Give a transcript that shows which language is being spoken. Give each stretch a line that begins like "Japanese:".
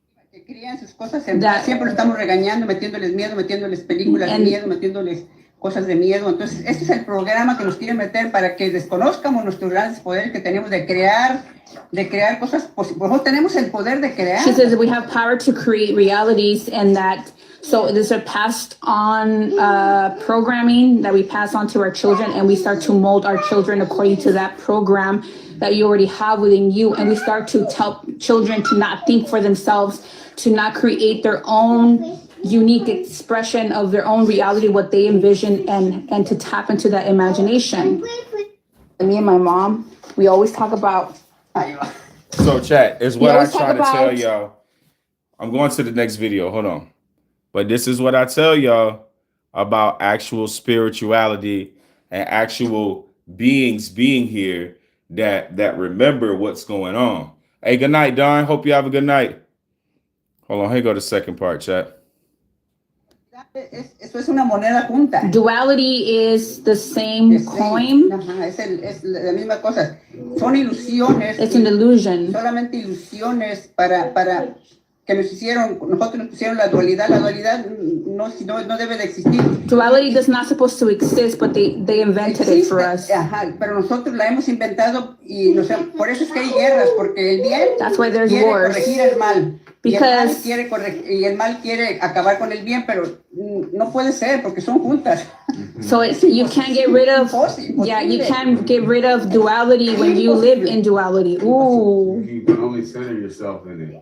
Spanish: Que crían sus cosas, siempre lo estamos regañando, metiéndoles miedo, metiéndoles películas de miedo, metiéndoles cosas de miedo. Entonces, este es el programa que nos quieren meter para que desconozcamos nuestros grandes poderes que tenemos de crear cosas posibles. Nosotros tenemos el poder de crear.
English: She says that we have power to create realities, and that so there's a passed on programming that we pass on to our children, and we start to mold our children according to that program that you already have within you. And we start to tell children to not think for themselves, to not create their own unique expression of their own reality, what they envision, and to tap into that imagination. And me and my mom, we always talk about. So chat is what I try to tell y'all. I'm going to the next video. Hold on. But this is what I tell y'all about actual spirituality and actual beings being here that remember what's going on. Hey, good night, Don. Hope you have a good night. Hold on. Here go the second part, chat.
Spanish: Eso es una moneda junta.
English: Duality is the same coin.
Spanish: Es la misma cosa. Son ilusiones.
English: It's an illusion.
Spanish: Solamente ilusiones para que nosotros nos pusieron la dualidad. La dualidad no debe de existir.
English: Duality is not supposed to exist, but they invented it for us.
Spanish: Pero nosotros la hemos inventado y por eso es que hay guerras, porque el bien quiere corregir el mal.
English: Because
Spanish: y el mal quiere acabar con el bien, pero no puede ser porque son juntas.
English: So you can't get rid of you can't get rid of duality when you live in duality. Ooh. You can only center yourself in it.